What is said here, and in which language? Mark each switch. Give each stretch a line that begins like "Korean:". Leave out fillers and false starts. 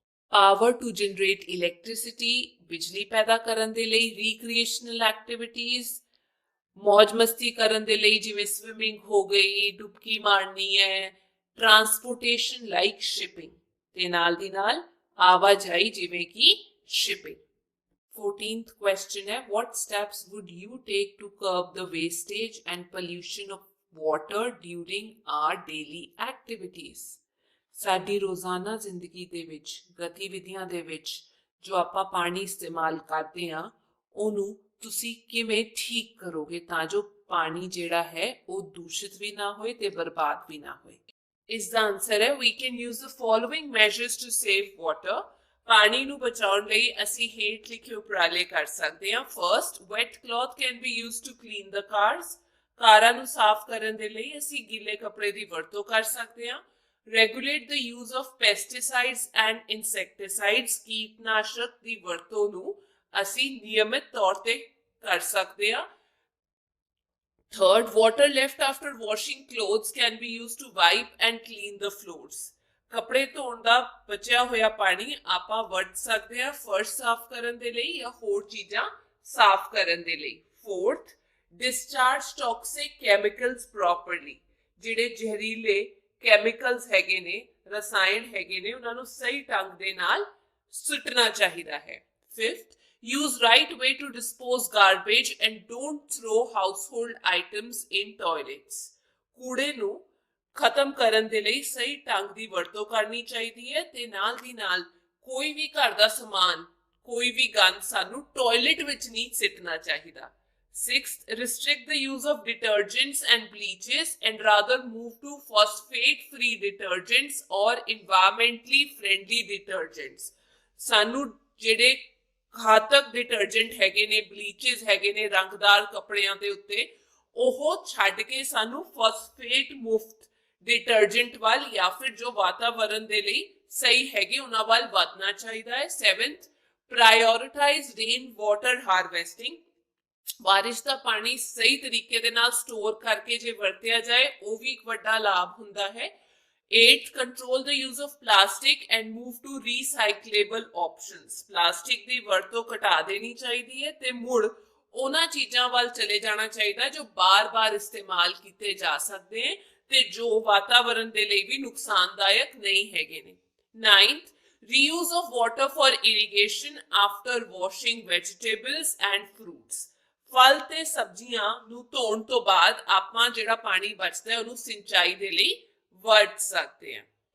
English: power to generate electricity,
Punjabi: ਬਿਜਲੀ ਪੈਦਾ ਕਰਨ ਦੇ ਲਈ. ਰੀਕ੍ਰੀਏਸ਼ਨਲ ਐਕਟੀਵਿਟੀਜ਼, ਮौज ਮਸਤੀ ਕਰਨ ਦੇ ਲਈ ਜਿਵੇਂ ਸਵਿਮਿੰਗ ਹੋ ਗਈ, ਡੁਬਕੀ ਮਾਰਨੀ ਹੈ.
English: transportation like shipping,
Punjabi: ਤੇ ਨਾਲ ਦੀ ਨਾਲ ਆਵਾਜਾਈ ਜਿਵੇਂ ਕਿ ਸ਼ਿਪਿੰਗ.
English: 14th question ਹੈ what steps would you take to curb the wastage and pollution of water during our daily activities?
Punjabi: ਸਾਡੀ ਰੋਜ਼ਾਨਾ ਜ਼ਿੰਦਗੀ ਦੇ ਵਿੱਚ ਗਤੀਵਿਧੀਆਂ ਦੇ ਵਿੱਚ ਜੋ ਆਪਾਂ ਪਾਣੀ ਇਸਤੇਮਾਲ ਕਰਦੇ ਹਾਂ ਉਹਨੂੰ ਤੁਸੀਂ ਕਿਵੇਂ ਠੀਕ ਕਰੋਗੇ ਤਾਂ ਜੋ ਪਾਣੀ ਜਿਹੜਾ ਹੈ ਉਹ ਦੂਸ਼ਿਤ ਵੀ ਨਾ ਹੋਏ ਤੇ ਬਰਬਾਦ ਵੀ ਨਾ ਹੋਏ? ਇਸ ਦਾ ਆਨਸਰ ਹੈ
English: we can use the following measures to save water.
Punjabi: ਪਾਣੀ ਨੂੰ ਬਚਾਉਣ ਲਈ ਅਸੀਂ ਹੇਠ ਲਿਖੇ ਉਪਰਾਲੇ ਕਰ ਸਕਦੇ ਹਾਂ.
English: First, wet cloth can be used to clean the cars.
Punjabi: ਕਾਰਾਂ ਨੂੰ ਸਾਫ਼ ਕਰਨ ਦੇ ਲਈ ਅਸੀਂ ਗਿੱਲੇ ਕੱਪੜੇ ਦੀ ਵਰਤੋਂ ਕਰ ਸਕਦੇ ਹਾਂ.
English: Regulate the use of pesticides and insecticides.
Punjabi: ਕੀਟਨਾਸ਼ਕ ਦੀ ਵਰਤੋਂ ਨੂੰ ਅਸੀਂ ਨਿਯਮਿਤ ਤੌਰ ਤੇ ਕਰ ਸਕਦੇ ਹਾਂ.
English: Third, water left after washing clothes can be used to wipe and clean the floors.
Punjabi: ਕੱਪੜੇ ਧੋਣ ਦਾ ਬਚਿਆ ਹੋਇਆ ਪਾਣੀ ਆਪਾਂ ਵਰਤ ਸਕਦੇ ਹਾਂ ਫਰਸ਼ ਸਾਫ਼ ਕਰਨ ਦੇ ਲਈ ਜਾਂ ਹੋਰ ਚੀਜ਼ਾਂ ਸਾਫ਼ ਕਰਨ ਦੇ ਲਈ.
English: Fourth, discharge toxic chemicals properly.
Punjabi: ਜਿਹੜੇ ਜ਼ਹਿਰੀਲੇ ਕੈਮੀਕਲਸ ਹੈਗੇ ਨੇ, ਰਸਾਇਣ ਹੈਗੇ ਨੇ, ਉਹਨਾਂ ਨੂੰ ਸਹੀ ਢੰਗ ਦੇ ਨਾਲ ਸੁੱਟਣਾ ਚਾਹੀਦਾ ਹੈ।
English: Fifth, use right way to dispose garbage and don't throw household items in toilets।
Punjabi: ਕੂੜੇ ਨੂੰ ਖਤਮ ਕਰਨ ਦੇ ਲਈ ਸਹੀ ਢੰਗ ਦੀ ਵਰਤੋਂ ਕਰਨੀ ਚਾਹੀਦੀ ਹੈ ਤੇ ਨਾਲ ਦੀ ਨਾਲ ਕੋਈ ਵੀ ਘਰ ਦਾ ਸਮਾਨ, ਕੋਈ ਵੀ ਗੰਦ ਸਾਨੂੰ ਟਾਇਲਟ ਵਿੱਚ ਨਹੀਂ ਸਿੱਟਣਾ ਚਾਹੀਦਾ।
English: Sixth, restrict the use of detergents and bleaches and rather move to phosphate-free detergents or environmentally friendly detergents।
Punjabi: ਸਾਨੂੰ ਜਿਹੜੇ ਘਾਤਕ ਡਿਟਰਜੈਂਟ ਹੈਗੇ ਨੇ, ਬਲੀਚਸ ਹੈਗੇ ਨੇ ਰੰਗਦਾਰ ਕੱਪੜਿਆਂ ਦੇ ਉੱਤੇ, ਉਹ ਛੱਡ ਕੇ ਸਾਨੂੰ ਫਾਸਫੇਟ ਮੁਫਤ ਡਿਟਰਜੈਂਟ ਵੱਲ ਜਾਂ ਫਿਰ ਜੋ ਵਾਤਾਵਰਣ ਦੇ ਲਈ ਸਹੀ ਹੈਗੇ ਉਹਨਾਂ ਵੱਲ ਵਧਣਾ ਚਾਹੀਦਾ ਹੈ।
English: 7th, prioritize rain water harvesting।
Punjabi: ਬਾਰਿਸ਼ ਦਾ ਪਾਣੀ ਸਹੀ ਤਰੀਕੇ ਦੇ ਨਾਲ ਸਟੋਰ ਕਰਕੇ ਜੇ ਵਰਤਿਆ ਜਾਏ ਉਹ ਵੀ ਇੱਕ ਵੱਡਾ ਲਾਭ ਹੁੰਦਾ ਹੈ।
English: 8th, control the use of plastic and move to recyclable options।
Punjabi: Plastic ਦੀ ਵਰਤੋਂ ਘਟਾ ਦੇਣੀ ਚਾਹੀਦੀ ਹੈ ਤੇ ਮੁੜ ਉਹਨਾਂ ਚੀਜ਼ਾਂ ਵੱਲ ਚਲੇ ਜਾਣਾ ਚਾਹੀਦਾ ਜੋ ਬਾਰ-ਬਾਰ ਇਸਤੇਮਾਲ ਕੀਤੇ ਜਾ ਸਕਦੇ ਹਨ ਤੇ ਜੋ ਵਾਤਾਵਰਣ ਦੇ ਲਈ ਵੀ ਨੁਕਸਾਨਦਾਇਕ ਨਹੀਂ ਹੈਗੇ ਨੇ।
English: 9th, reuse of water for irrigation after washing vegetables and fruits।
Punjabi: ਫਲ ਤੇ ਸਬਜ਼ੀਆਂ ਨੂੰ ਧੋਣ ਤੋਂ ਬਾਅਦ ਆਪਾਂ ਜਿਹੜਾ ਪਾਣੀ ਬਚਦਾ ਹੈ ਉਹਨੂੰ ਸਿੰਚਾਈ ਦੇ ਲਈ ਵਰਤ ਸਕਦੇ हैं।